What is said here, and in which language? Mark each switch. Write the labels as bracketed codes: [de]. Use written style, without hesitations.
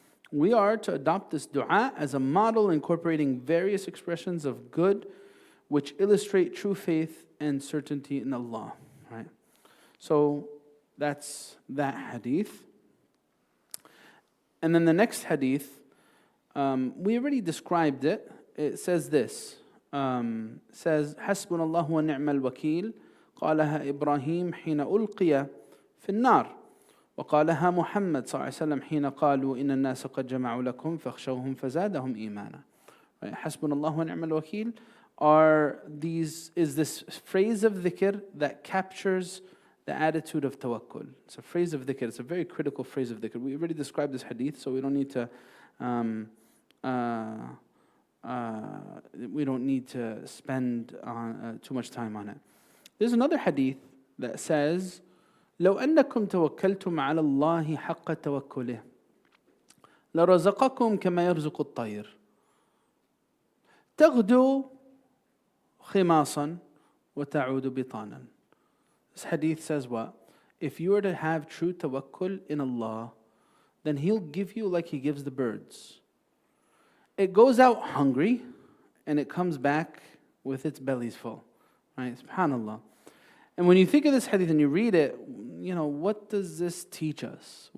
[en] We are to adopt this dua as a model, incorporating various expressions of good which illustrate true faith and certainty in Allah. Right? So that's that hadith. And then the next hadith, we already described it. It says this. [ar] Says حسبنا الله ونعم الوكيل قالها إبراهيم حين ألقي في النار وقالها محمد صلى الله عليه وسلم حين قالوا إن الناس قد جمعوا لكم فاخشوهم فزادهم إيمانا. حسبنا الله ونعم الوكيل [en] is this phrase of dhikr that captures the attitude of tawakkul. It's a phrase of dhikr. It's a very critical phrase of dhikr. We already described this hadith, so we don't need to spend too much time on it. There's another hadith that says, [ar] لو أنكم توكلتم على الله حق توكله لرزقكم كما يرزق الطير تغدو خماصا وتعود بطانا. [en] This hadith says what? If you were to have true tawakkul in Allah, then He'll give you like He gives the birds. It goes out hungry and it comes back with its bellies full. Right? SubhanAllah. And when you think of this hadith and you read it, what does this teach us?